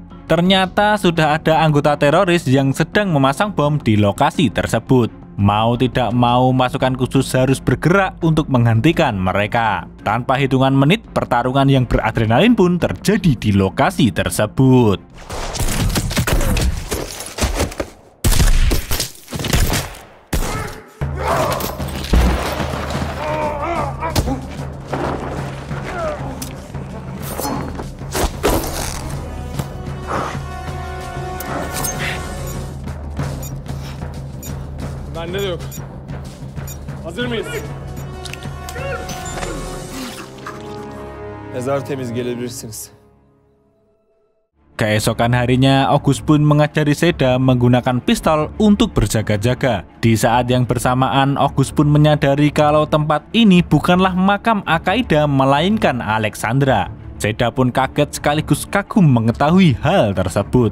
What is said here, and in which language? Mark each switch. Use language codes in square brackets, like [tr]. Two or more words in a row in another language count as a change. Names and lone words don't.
[id] Ternyata sudah ada anggota teroris yang sedang memasang bom di lokasi tersebut. Mau tidak mau, pasukan khusus harus bergerak untuk menghentikan mereka. Tanpa hitungan menit, pertarungan yang beradrenalin pun terjadi di lokasi tersebut. [tr] Bende de yok. Hazır mıyız? Mezar temiz, gelebilirsiniz. [id] Keesokan harinya, August pun mengajari Seda menggunakan pistol untuk berjaga-jaga. Di saat yang bersamaan, August pun menyadari kalau tempat ini bukanlah makam Al-Qaeda melainkan Alexandra. Seda pun kaget sekaligus kagum mengetahui hal tersebut.